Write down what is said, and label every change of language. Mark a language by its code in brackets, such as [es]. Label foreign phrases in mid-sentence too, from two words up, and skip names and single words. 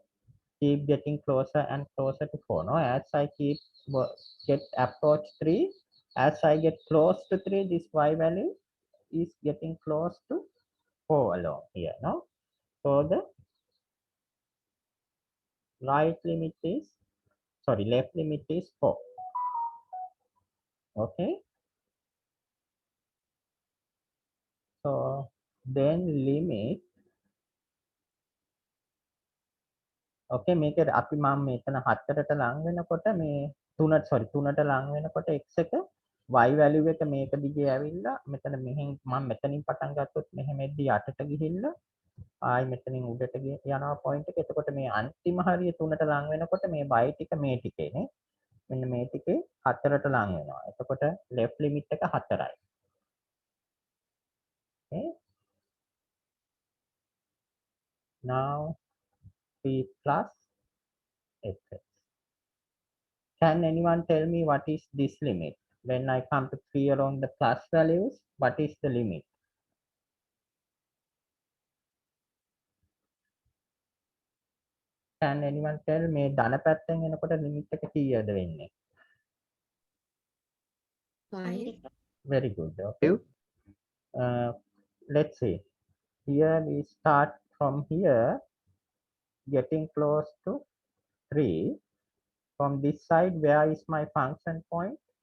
[en] Keep getting closer and closer to 4, no? As I keep get approach 3, as I get close to 3, this y value is getting close to 4 along here, no? So the left limit is 4, okay? So then limit, [si] okay, මේක අපි මම මෙතන 4ට ලං වෙනකොට මේ 3ට ලං වෙනකොට x එක [en] y value [si] එක මේක දිගේ ඇවිල්ලා මෙතන මෙහෙන් මම මෙතනින් පටන් ගත්තොත් මෙහෙම එද්දි යටට ගිහිල්ලා ආයි මෙතනින් උඩට යනවා පොයින්ට් එක. එතකොට මේ අන්තිම හරිය 3ට ලං වෙනකොට මේ y ටික මේ ටිකේනේ. මෙන්න මේ ටිකේ 4ට ලං වෙනවා. එතකොට [en] left limit [si] එක 4යි. [en] Okay. Now 3 plus fx. Can anyone tell me what is this limit? When I come to 3 along the plus values, what is the limit? Can anyone tell me [si] ධන පැත්තෙන් එනකොට limit එක කීයද වෙන්නේ? [en] 5. Very good. Okay. Let's see. Here we start from here, getting close to 3. From this side, where is my function point?